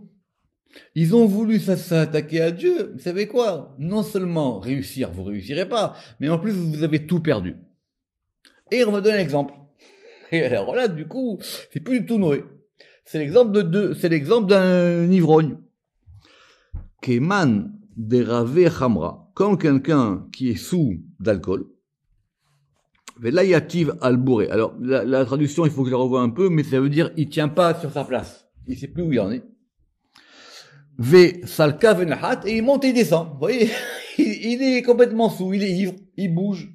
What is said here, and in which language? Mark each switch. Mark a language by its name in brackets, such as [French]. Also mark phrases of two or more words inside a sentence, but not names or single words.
[French] Ils ont voulu s'attaquer à Dieu. Vous savez quoi? Non seulement réussir, vous réussirez pas, mais en plus vous avez tout perdu. Et on va donner un exemple. Et alors là, du coup, c'est plus du tout Noé. C'est l'exemple d'un ivrogne. [Aramaic] כמאן דרוי חמרא, [French] comme quelqu'un qui est sous d'alcool. [Aramaic] ולא יתיב על בורייה. [French] Alors, la traduction, il faut que je la revoie un peu, mais ça veut dire, il tient pas sur sa place. Il sait plus où il en est. [Aramaic] וסליק ונחית, [French] et il monte et il descend. Vous voyez? Il est complètement sous, il est ivre, il bouge.